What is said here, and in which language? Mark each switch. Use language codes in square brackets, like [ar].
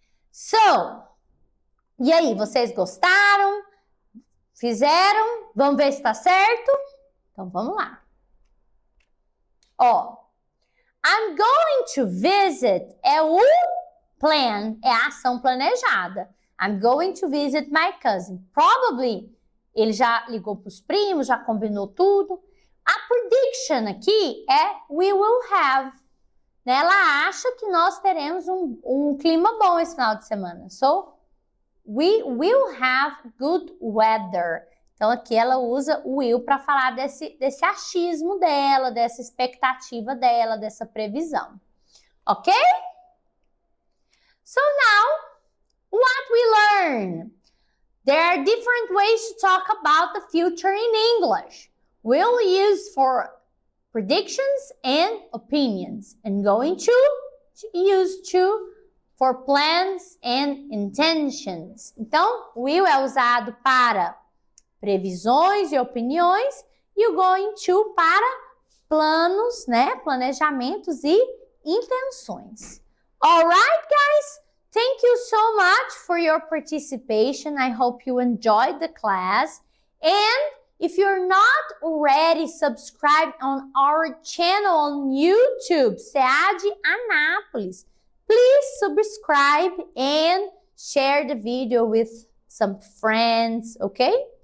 [pt] So, e aí, vocês gostaram? Fizeram? Vamos ver se tá certo? Então, vamos lá. Ó, [en] I'm going to visit [pt] é o plan, é a ação planejada. [en] I'm going to visit my cousin. [pt] Probably, ele já ligou para os primos, já combinou tudo. [en] A prediction [pt] aqui é [en] we will have. [pt] Ela acha que nós teremos um clima bom esse final de semana. [en] So, we will have good weather. [pt] Então, aqui ela usa o will para falar desse achismo dela, dessa expectativa dela, dessa previsão. [en] Ok? So now, what we learn? There are different ways to talk about the future in English. We'll use for predictions and opinions, and going to use to for plans and intentions. [pt] Então, will é usado para previsões e opiniões e o going to para planos, né? Planejamentos e intenções. [en] Alright, guys? Thank you so much for your participation. I hope you enjoyed the class. And if you're not already subscribed on our channel on YouTube, SEAD Anápolis, please subscribe and share the video with some friends, okay?